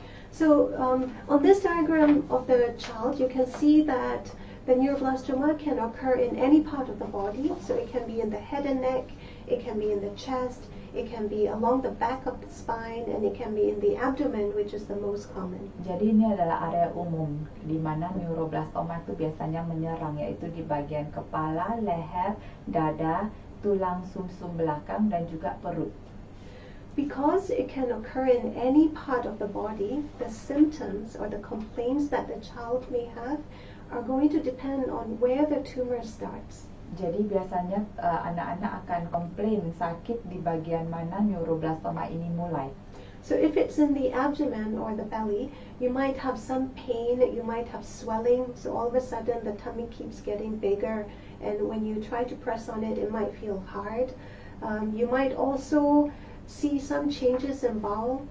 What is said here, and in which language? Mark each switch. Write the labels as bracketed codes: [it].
[en] So on this diagram of the child, you can see that the neuroblastoma can occur in any part of the body. So it can be in the head and neck, it can be in the chest, it can be along the back of the spine, and it can be in the abdomen, which is the most common. [id] Jadi ini adalah area umum di mana neuroblastoma itu biasanya menyerang, yaitu di bagian kepala, leher, dada, tulang sumsum belakang dan juga perut. [en] Because it can occur in any part of the body, the symptoms or the complaints that the child may have are going to depend on where the tumor starts. [id] Jadi biasanya anak-anak akan komplain sakit di bagian mana neuroblastoma ini mulai. [en] So if it's in the abdomen or the belly, you might have some pain, you might have swelling, so all of a sudden the tummy keeps getting bigger, and when you try to press on it, it might feel hard. You might also see some changes in bowel.